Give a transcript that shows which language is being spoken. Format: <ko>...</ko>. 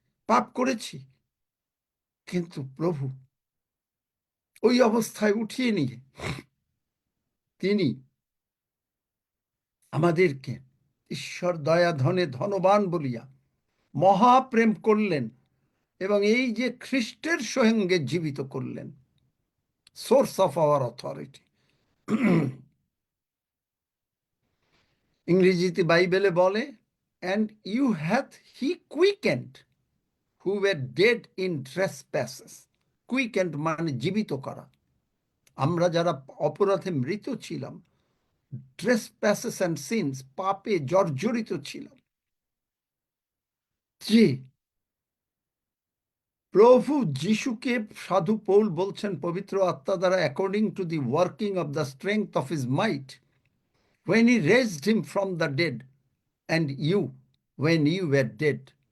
<bn>পাপ করেছি, কিন্তু প্রভু ওই অবস্থায় উঠিয়ে নিয়ে তিনি আমাদেরকে ঈশ্বর দয়া ধনে ধনবান বলিয়া মহাপ্রেম করলেন এবং এই যে খ্রিস্টের সঙ্গে জীবিত করলেন,</bn> <en>Source of our authority.</en> <bn>ইংরেজিতে বাইবেলে বলে,</bn> <en>and you hath he quickened who were dead in trespasses. Quickened</en> <bn>মানে জীবিত করা। আমরা যারা অপরাধে মৃত ছিলাম,</bn> <en>trespasses and sins,</en> <bn>পাপে জর্জরিত ছিলাম, যে প্রভু যিশুকে সাধু পৌল বলছেন পবিত্র আত্মা দ্বারা,</bn> <en>According to the working of the strength of his might, when he raised him from the dead, and you when you were dead.</en>